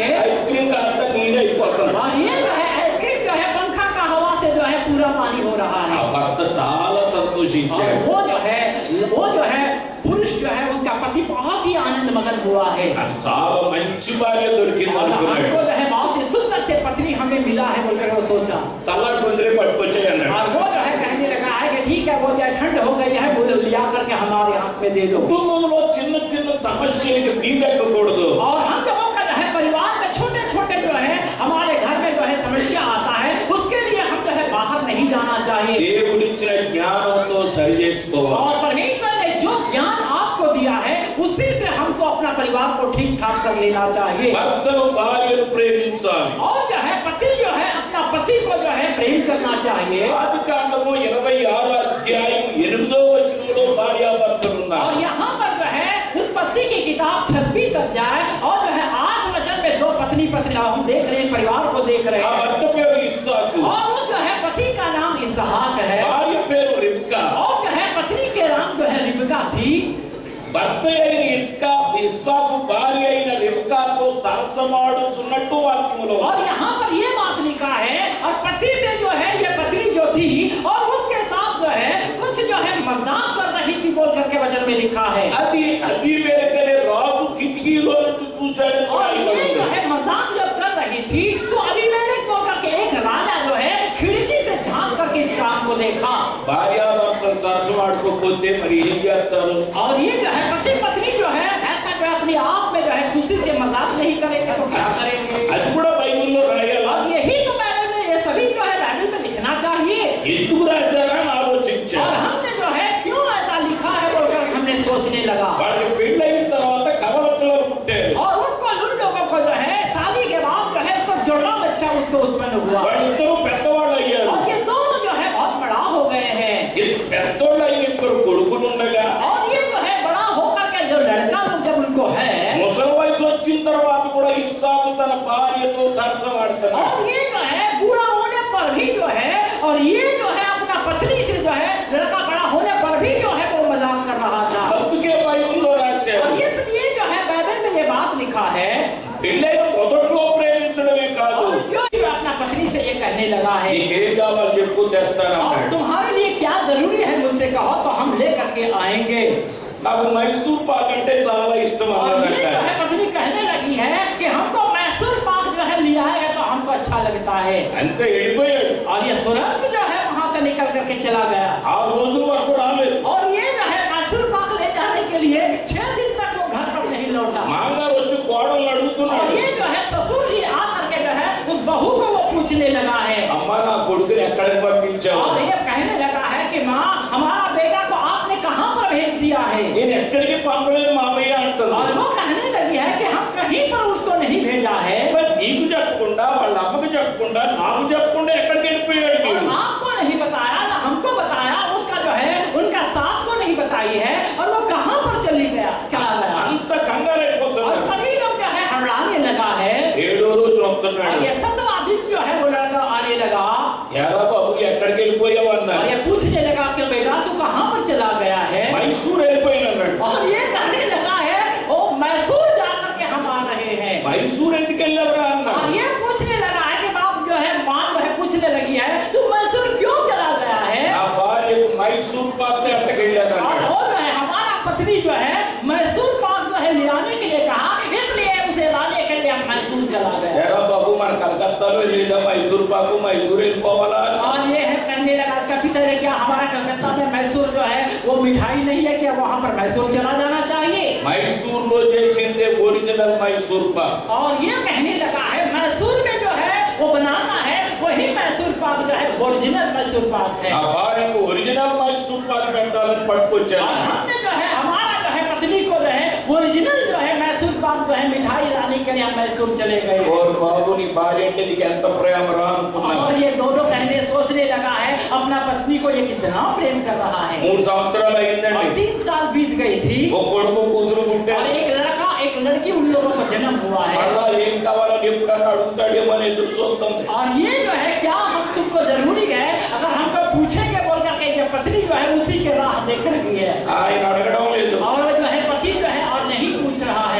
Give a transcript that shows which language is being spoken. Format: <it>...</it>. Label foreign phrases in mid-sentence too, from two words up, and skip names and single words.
<te>ఐస్ క్రీమ్ కాస్త నీరైపోతుంది</te> <hi>और ये जो है आइसक्रीम जो है पंखा का हवा से जो है पूरा पानी हो रहा ఆ है।</hi> <te>భర్త చాలా</te> <hi>और</hi> <te>సంతోషించాడు</te> <hi>वो जो है पुरुष जो है उसका पति बहुत ही आनंद मगन हुआ है</hi> <te>నాకు చాలా మంచి భార్య దొరికింది</te> <hi>और</hi> <te>అనుకున్నాడు</te> <hi>हमको जो है बहुत ही सुंदर से पत्नी हमें मिला है बोलकर वो सोचा</hi> <te>చల్లటి ముందరే పట్టుకొచ్చాయి అన్నాడు</te> <hi>और वो जो है कहने लगा है कि ठीक है वो जो है ठंड हो गई है वो लिया करके हमारे हाथ में दे दो।</hi> <te>కుటుంబంలో చిన్న చిన్న సమస్యలకి బీదెక్కకూడదు</te> <hi>और हम लोगों का जो है परिवार में छोटे छोटे जो है हमारे घर में जो है समस्या आता है उसके लिए हम जो है बाहर नहीं जाना चाहिए</hi> <te>దేవుడిచ్చిన జ్ఞానంతో సరి చేసుకోవాలి</te> <hi>और परमेश्वर ने जो ज्ञान आपको दिया है उसी से हमको अपना परिवार को ठीक ठाक कर लेना चाहिए।</hi> <te>భర్తను భార్యను ప్రేమించాలి</te> <hi>और जो है पति जो है अपना पति को जो है प्रेम करना चाहिए।</hi> <te>ఆదికాండము 26వ అధ్యాయం 8వ వచనంలో భార్యాభర్తలు ఉన్నారు</te> <hi>और यहाँ पर जो है उत्पत्ति की किताब 26 अध्याय और जो है 8 वचन में दो पत्नी हम देख रहे हैं, परिवार को देख रहे ఆ हैं</hi> <te>భర్త పేరు ఇస్సాకు</te> <hi>और वो जो है पति का नाम इसहाक है</hi> <te>భార్య పేరు రిబ్కా</te> <hi>और जो है पत्नी के नाम जो है रिबका थी।</hi> <te>భర్త అయిన ఇస్సాకు భార్య అయిన రిబ్కాతో సరసమాడుచున్నట్టు వాక్యములో</te> <hi>और यहाँ पर ये बात लिखा है और पति से जो है ये पत्नी जो थी और उसके साथ जो है कुछ जो है मजाक कर रही थी बोल करके वचन में लिखा है।</hi> <te>అది అబీమెలెకు రాజు కిటికీలో నుంచి చూశాడని</te> <hi>और ये जो</hi> <te>రాయబడింది</te> <hi>है मजाक जब कर रही थी तो अबीमेलेक बोल करके एक राजा जो है खिड़की से झांक करके इस काम को देखा।</hi> <te>భార్యాభర్తలు సరసమాడుకోకపోతే మరి ఏం చేస్తారు</te> <hi>और ये जो है पति पत्नी जो है ऐसा जो है अपने आप में जो है खुशी से मजाक नहीं करेंगे तो क्या करेंगे?</hi> <te>అది కూడా బైబిల్లో రాయాలా</te> <hi>और यही तो बाइबल में ये सभी जो है बाइबल में लिखना चाहिए।</hi> <te>ఎందుకు రాశారా అని ఆలోచించారు</te> <hi>और हमने जो है क्यों ऐसा लिखा है बोलकर हमने सोचने लगा।</hi> <te>వాళ్ళకి పెళ్ళైన తర్వాత కవల పిల్లలు పుట్టారు</te> <hi>और उनको उन लोगों को जो है शादी के बाद जो है उसको जुड़वा बच्चा उसको उत्पन्न हुआ</hi> <te>వాళ్ళిద్దరూ పెద్దవాళ్ళు అయ్యారు</te> <hi>और ये दोनों जो है बहुत बड़ा हो गए हैं।</hi> <te>ఈ పెద్దోళ్ళు అయిన ఇద్దరు కొడుకులు ఉండగా</te> <hi>और ये जो है बड़ा होकर के जो लड़का लोग जब उनको है</hi> <te>ముసలి వయసు వచ్చిన తర్వాత కూడా ఇస్సాకు తన భార్యతో సరసమాడుతున్నాడు</te> <hi>और ये जो है बूढ़ा होने पर भी जो है और ये जो है अपना पत्नी से जो है लड़का बड़ा होने पर भी जो है वो मजाक कर रहा था।</hi> <te>అందుకే బైబిల్లో రాశారు</te> <hi>और इसलिए जो है बाइबल में ये बात लिखा है</hi> <te>పెళ్ళైన మొదట్లో ప్రేమించడమే కాదు</te> <hi>और जो भी अपना पत्नी से ये कहने लगा है</hi> <te>నీకేం కావాలి చెప్పు</te> <hi>और</hi> <te>తెస్తానన్నాడు</te> <hi>तुम्हारे लिए क्या जरूरी है मुझसे कहो तो हम ले करके आएंगे।</hi> <te>నాకు మైసూర్ పాక్ అంటే చాలా ఇష్టం</te> <hi>और ये</hi> <te>అన్నాడంట</te> <hi>जो है पत्नी कहने लगी है कि हमको मैसूर पाक जो है लिया है तो हमको अच्छा लगता है।</hi> <te>అంతే వెళ్ళిపోయాడు</te> <hi>और ये तुरंत जो है वहां से निकल करके चला गया</hi> <te>ఆ రోజుల వరకు రాలేదు</te> <hi>और ये जो है मैसूर पाक ले जाने के लिए 6 दिन तक वो घर पर नहीं लौटा।</hi> <te>మామగారు వచ్చి కోడలు</te> <hi>और</hi> <te>అడుగుతున్నాడు</te> <hi>ये जो है ससुर जी आ करके जो है उस बहू को वो पूछने लगा है</hi> <te>అమ్మ నా కొడుకుని ఎక్కడికి పంపించావు</te> <hi>और ये कहने लगा है कि माँ हमारा बेटा को आपने कहाँ पर भेज दिया है?</hi> <te>నేను ఎక్కడికి పంపలేదు మామయ్య</te> <hi>और</hi> <te>అంటుంది</te> <hi>वो कहने लगी है कि हम कहीं पर उसको नहीं भेजा है</hi> <te>మరి నీకు చెప్పకుండా వాళ్ళ అమ్మకు చెప్పకుండా నాకు చెప్పకుండా ఎక్కడికి వెళ్ళిపోయాడు</te> <hi>और</hi> <te>వీడు</te> <hi>आपको नहीं बताया ना हमको बताया, उसका जो है उनका सास को नहीं बताई है और वो कहाँ पर चला गया।</hi> <te>అంత కంగారు</te> <hi>और</hi> <te>అయిపోతున్నాడు</te> <hi>सभी लोग जो है हड़ाने लगा है</hi> <te>7వ రోజు</te> <hi>और</hi> <te>వస్తున్నాడు</te> <hi>ये 7वां दिन जो है वो लड़का आने लगा</hi> <te>ఎరా బాబు ఎక్కడికి వెళ్ళిపోయావు</te> <hi>और</hi> <te>అన్నాడు</te> <hi>ये पूछने लगा कि बेटा तू कहाँ पर चला गया है?</hi> <te>మైసూర్ వెళ్ళిపోయాను అన్నాడు</te> <hi>और ये कहने लगा है ओ मैसूर जाकर के हम आ रहे हैं।</hi> <te>మైసూర్ ఎందుకు వెళ్ళావురా</te> <hi>और</hi> <te>అన్నాడు</te> <hi>ये पूछने लगा है कि बाप जो है मां जो है पूछने लगी है तू मैसूर क्यों चला गया है?</hi> <te>నా భార్యకు మైసూర్ పాక్ ఎక్కడికి వెళ్ళాను</te> <hi>और</hi> <te>అన్నాడు</te> <hi>वो जो है हमारा पत्नी जो है मैसूर पाक जो है ले आने के लिए कहा, इसलिए उसे लाने के लिए हम मैसूर चला गया।</hi> <te>ఎరా బాబు మన కలకత్తాలో లేదా మైసూర్ పాకు మైసూర్ వెళ్ళిపోవాలా</te> <hi>और ये है कहने लगा इसका पिता ने क्या हमारा कलकत्ता में मैसूर जो मिठाई नहीं है, क्या वहां पर मैसूर चला जाना चाहिए?</hi> <te>మైసూర్లో చేసిందే ఒరిజినల్ మైసూర్ పాక్.</te> <hi>और ये कहने लगा है मैसूर में जो है वो बनाना है वही मैसूर पाक जो है ओरिजिनल मैसूर पाक है।</hi> <te>నా భార్యకు ఒరిజినల్ మైసూర్ పాక్ పెట్టాలని పట్టుకొచ్చాను.</te> <hi>और हमने जो है हमारा जो है पत्नी को जो है ओरिजिनल जो है मैसूर पाक जो है मिठाई लाने के लिए हम मैसूर चले गए।</hi> <te>ఓర్ బాబు నీ భార్య అంటే నీకు ఎంత ప్రేమ రా అనుకున్నాను.</te> <hi>और ये दोनों कहने सोचने लगा है अपना पत्नी को ये कितना प्रेम कर रहा है।</hi> <te>3 సంవత్సరాలు</te> <hi>और</hi> <te>అయిందండి.</te> <hi>3 साल बीत गई थी</hi> <te>ఓ కొడుకు కూతురు</te> <hi>और</hi> <te>పుట్టారు.</te> <hi>एक लड़का एक लड़की उन लोगों को जन्म हुआ है।</hi> <te>మళ్ళా ఏం కావాలని ఎప్పుడన్నా అడుగుతాడేమో అని ఎదురు చూస్తాం.</te> <hi>और ये जो है क्या हम तुमको जरूरी है अगर हमको पूछेंगे बोल करके ये पत्नी जो है उसी के राह देख रही है</hi> <te>ఆయన అడగడం లేదు.</te> <hi>और जो है पति जो है और नहीं पूछ रहा है।</hi>